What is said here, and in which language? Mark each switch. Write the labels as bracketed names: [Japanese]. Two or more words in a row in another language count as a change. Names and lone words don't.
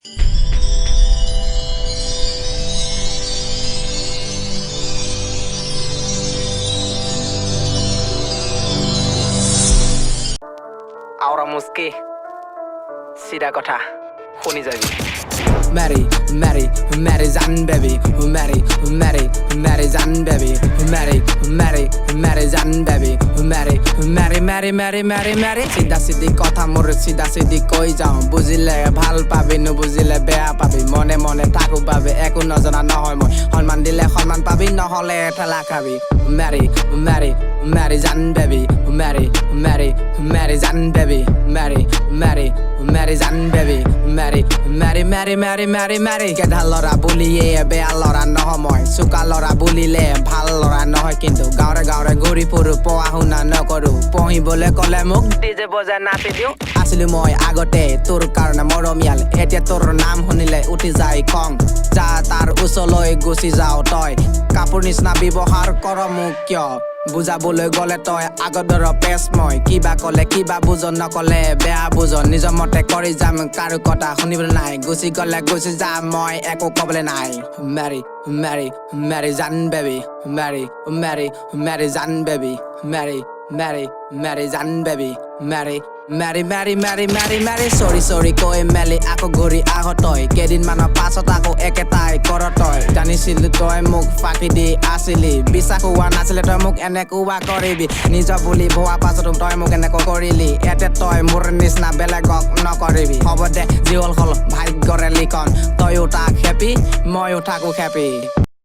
[Assamese] আওরা মুস্কি সিধা কথা শুনি যাবি [English] Mary, Mary, Mary Zan baby, Mary, Mary, Mary Zan baby, Mary, Mary, Mary Zan baby, Mary, Mary, Mary, Mary, Mary, Mary. [Assamese] চিধা চিধি কথা মোৰ চিধা চিধি কৈ যাও, বুজিলে ভাল পাবি নু বুজিলে বেয়া পাবি, মনে মনে থাকো বাবে একো নজনা নহয় মই, সন্মান দিলে সন্মান পাবি নহলে ঠেলা খাবি. [English] Mary, Mary, Mary Zan baby, Mary, Mary, Mary Zan baby, Mary, Mary, Mary Zan baby, Mary, Mary, Mary, Mary. [Assamese] Mary Mary কেধা লৰা বুলিয়ে বেয়া লৰা নহয় মই চুকা লৰা বুলিলে ভাল লৰা নহয় কিন্তু গাঁৱৰে গাঁৱৰে ঘূৰি ফুৰো পঢ়া শুনা নকৰো পঢ়িবলৈ কলে মোক ডিজে বজাই নাচি দিওঁ আছিলো মই আগতে তোৰ কাৰণে মৰমীয়াল এতিয়া তোৰ নাম শুনিলে উঠি যায় খং যা তাৰ ওচৰলৈ গুচি যাও তই কাপোৰ নিচিনা ব্যৱহাৰ কৰ মোক কিয় বুজাবলৈ গলে তই আগৰ পেছ মই কিবা কলে কিবা বুজ নকলে বেয়া বুজ নিজৰ মতে কৰি যাম কাৰো কথা শুনিবলৈ নাই গুচি গলে গুচি যাম মই একো কবলৈ নাই [English] Mary Mary Mary Zan baby Mary Mary Mary Zan baby Mary Mary Mary Zan baby Mary Mary Mary Mary Mary Mary sorry sorry [Assamese] কৈ মেলি আকৌ ঘূৰি আহ তই কেইদিনমানৰ পাছত আকৌ একেটাই কৰ তই জানিছিলো তই মোক ফাঁকি দি আছিলি বিশ্বাস হোৱা নাছিলে তই মোক এনেকুৱা কৰিবি নিজৰ বুলি ভোৱা পাছত তই মোক এনেকৈ কৰিলি এতিয়া তই মোৰ নিচিনা বেলেগক নকৰিবি হ'ব দে যি হ'ল হ'ল ভাগ্যৰে লিখন তইও তাক হেপী ময়ো থাকো হেপী